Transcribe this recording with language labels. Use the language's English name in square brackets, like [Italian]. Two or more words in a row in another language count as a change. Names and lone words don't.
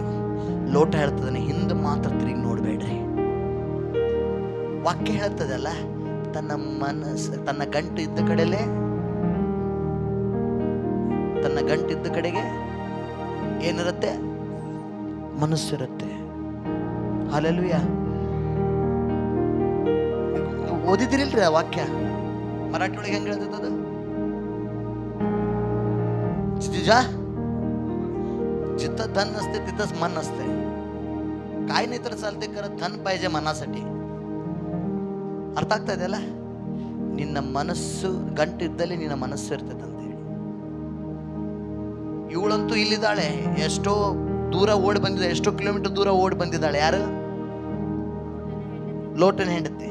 [Kannada] ಲೋಟ ಹೇಳ್ತದಾನೆ, ಹಿಂದೆ ಮಾತ್ರ ತಿರುಗಿ ನೋಡ್ಬೇಡ್ರಿ. ವಾಕ್ಯ ಹೇಳ್ತದಲ್ಲ, ತನ್ನ ಮನಸ್ಸು, ತನ್ನ ಗಂಟು ಇದ್ದ ಕಡೆಗೆ ಏನಿರುತ್ತೆ? ಮನಸ್ಸಿರುತ್ತೆ. ಹಲ್ಲೆಲೂಯಾ. ಓದಿದಿರಿಲ್ರಿ ಆ ವಾಕ್ಯ? ಮರಾಠಿ ಒಳಗೆ ಹೆಂಗ್ ಹೇಳ್ತದ? [Marathi] जिथं धन नसते तिथंच मन नसते. काय नाही तर चालते, खरं धन पाहिजे मनासाठी. [Kannada] ಅರ್ಥ ಆಗ್ತಾ ಇದೆಯಲ್ಲ? ನಿನ್ನ ಮನಸ್ಸು ಗಂಟು ಇದ್ದಲ್ಲಿ ನಿನ್ನ ಮನಸ್ಸು ಇರ್ತದೆ ಅಂತ ಹೇಳಿ. ಇವಳಂತೂ ಇಲ್ಲಿದ್ದಾಳೆ, ಎಷ್ಟೋ ದೂರ ಓಡಿ ಬಂದಿದ್ದಾಳೆ. ಎಷ್ಟೋ ಕಿಲೋಮೀಟರ್ ದೂರ ಓಡಿ ಬಂದಿದ್ದಾಳೆ. ಯಾರು? ಲೋಟನ ಹೆಂಡತಿ.